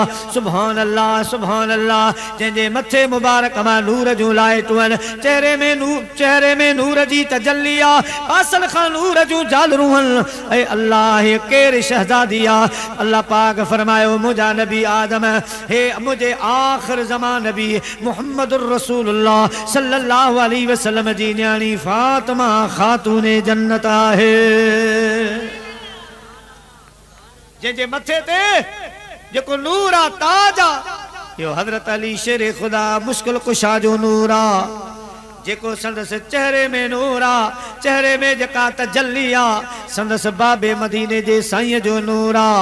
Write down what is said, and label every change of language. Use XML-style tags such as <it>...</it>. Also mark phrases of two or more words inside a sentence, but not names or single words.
<ar>سبحان الله سبحان الله,</ar> <sd>जंहिंजे मथे मुबारक मां नूर जूं लाइटूं आहिनि, चेहरे में नूर जी तजल्ली आहे, पासनि खां नूर जूं झालरूं आहिनि। ऐं अल्लाह हे केरु शहज़ादी आहे? अल्लाह पाक फरमायो मुंहिंजा नबी आदम, हे मुंहिंजे आख़िर ज़मान नबी</sd> <ar>محمد رسول الله صلى الله عليه وسلم</ar> <sd>जी न्याणी फातिमा खातून जन्नत आहे, जंहिंजे मथे ते जेको नूर आहे, ताज आहे, यो हज़रत अली शेर खुदा मुश्किल कुशा जो नूर आहे, जेको संदसि चेहरे में नूर आहे, चेहरे में जेका तजल्ली आहे, संदसि बाबे मदीने जे साईं जो नूर आहे।</sd>